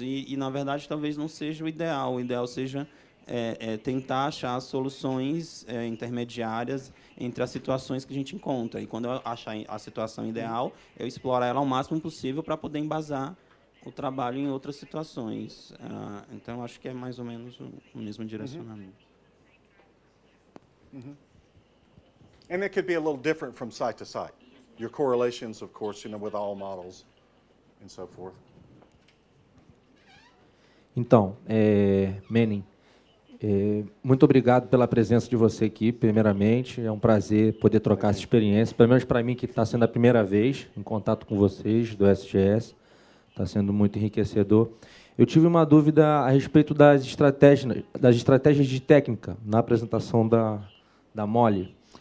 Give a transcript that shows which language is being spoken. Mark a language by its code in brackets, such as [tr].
[pt] E na verdade, talvez não seja o ideal. O ideal seja tentar achar soluções intermediárias entre as situações que a gente encontra. E quando eu achar a situação ideal, eu explorar ela ao máximo possível para poder embasar o trabalho em outras situações. Então, acho que é mais ou menos o mesmo direcionamento. [en] And it could be a little different from site to site. Your correlations, of course, with all models and so forth. [pt] Então, Manning, muito obrigado pela presença de você aqui, primeiramente. É um prazer poder trocar essa experiência, pelo menos para mim, que está sendo a primeira vez em contato com vocês, do SGS. Está sendo muito enriquecedor. Eu tive uma dúvida a respeito das estratégias de técnica na apresentação da Molly.